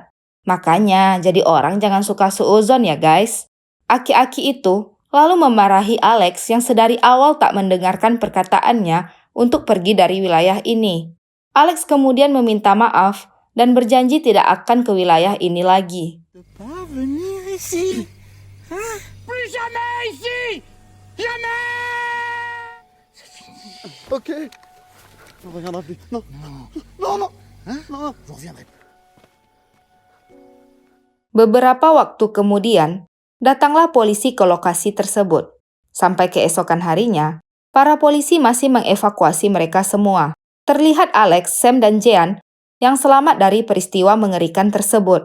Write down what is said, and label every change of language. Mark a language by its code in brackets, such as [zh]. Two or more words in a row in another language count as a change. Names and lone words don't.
[id] Makanya, jadi orang jangan suka suuzon ya guys. Aki-aki itu lalu memarahi Alex yang sedari awal tak mendengarkan perkataannya untuk pergi dari wilayah ini. Alex kemudian meminta maaf dan berjanji tidak akan ke wilayah ini lagi. [fr] Pas venir ici. Hein? Plus jamais ici! Jamais! Ok. On reviendra plus. Non. Non, non. Hein? Non, je reviendrai. [id] Beberapa waktu kemudian, datanglah polisi ke lokasi tersebut. Sampai keesokan harinya, para polisi masih mengevakuasi mereka semua. Terlihat Alex, Sam, dan Jean yang selamat dari peristiwa mengerikan tersebut.